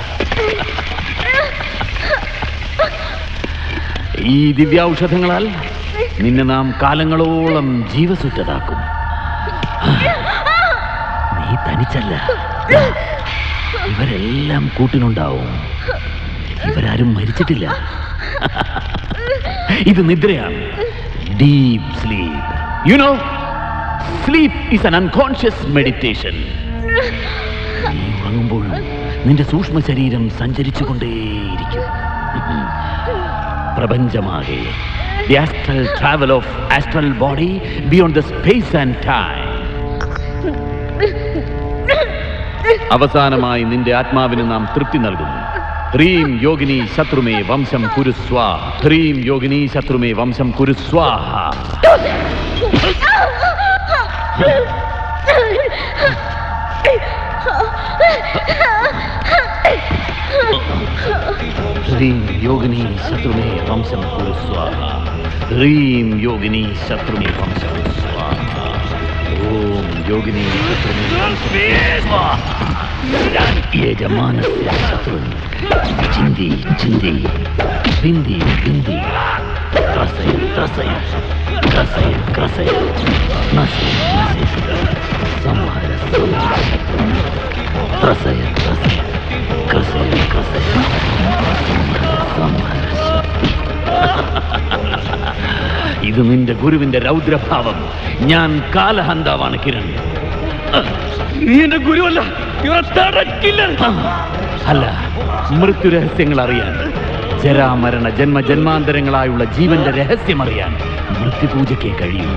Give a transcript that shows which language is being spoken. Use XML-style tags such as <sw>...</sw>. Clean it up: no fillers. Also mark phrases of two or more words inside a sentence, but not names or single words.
<ml>ഈ ദിവ്യൌഷധങ്ങളാൽ നിന്നെ നാം കാലങ്ങളോളം ജീവസുറ്റതാക്കും. നീ തനിച്ചല്ല, ഇവരെല്ലാം കൂട്ടിനുണ്ടാവും. ഇവരാരും മരിച്ചിട്ടില്ല. ഇത് നിദ്രയാണ്,</ml> <en>deep sleep. you know, sleep is an unconscious meditation.</en> <ml>നീ ഉറങ്ങുമ്പോഴും നിന്റെ സൂക്ഷ്മ ശരീരം സഞ്ചരിച്ചുകൊണ്ടേയിരിക്കും.</ml> <en>പ്രപഞ്ചമാകെ the astral travel of astral body beyond the space and time.</en> <ml>അവസാനമായി നിന്റെ ആത്മാവിന് നാം തൃപ്തി നൽകുന്നു.</ml> <sa>ഹ്രീം യോഗിനി ശത്രുമേ വംശം കുരുസ്വാ. ഹ്രീം യോഗിനി ശത്രുമേ വംശം കുരുസ്വാഹ. ह्रीं योगिनी शत्रुमे वंशं कुरु स्वाहा ह्रीं योगिनी शत्रुमे वंशं स्वाहा ओम योगिनी शत्रुमे वंशं स्वाहा यजमानस्य शत्रुं चिन्दी चिन्दी बिन्दी बिन्दी त्रसय त्रसय क्रसय क्रसय नसय नसय संहार संहार त्रसय त्रसय क्रसय क्रसय സംഹാര</sa> <ml>ഇത് നിന്റെ ഗുരുവിന്റെ രൗദ്രഭാവം. ഞാൻ കാലഹന്താവാണ് കിരൺ. നീ എന്റെ ഗുരുവല്ല, അല്ല, മൃത്യുരഹസ്യങ്ങൾ അറിയാൻ, ജരാമരണ ജന്മജന്മാന്തരങ്ങളായുള്ള ജീവന്റെ രഹസ്യം അറിയാൻ മൃത്യുപൂജയ്ക്കേ കഴിയൂ.</ml>